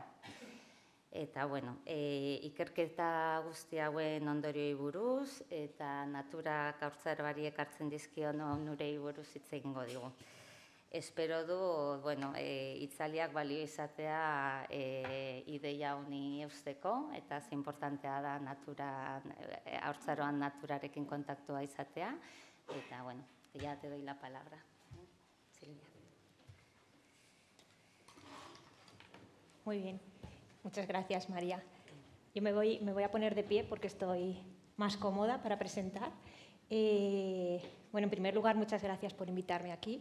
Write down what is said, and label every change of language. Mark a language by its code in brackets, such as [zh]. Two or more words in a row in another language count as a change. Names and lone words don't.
[eu] Eta, ikerketa guzti hauen ondorioi buruz, eta naturak haurtzaroari ekartzen dizkion onurei buruz hitz egingo digu. Espero du, hitzaldiak balio izatea ideia honi eusteko, eta ze importantea da haurtzaroan naturarekin kontaktua izatea, eta, [es] ya te doy la palabra. Silvia. Muy bien. Muchas gracias, María. Yo me voy a poner de pie porque estoy más cómoda para presentar. En primer lugar, muchas gracias por invitarme aquí.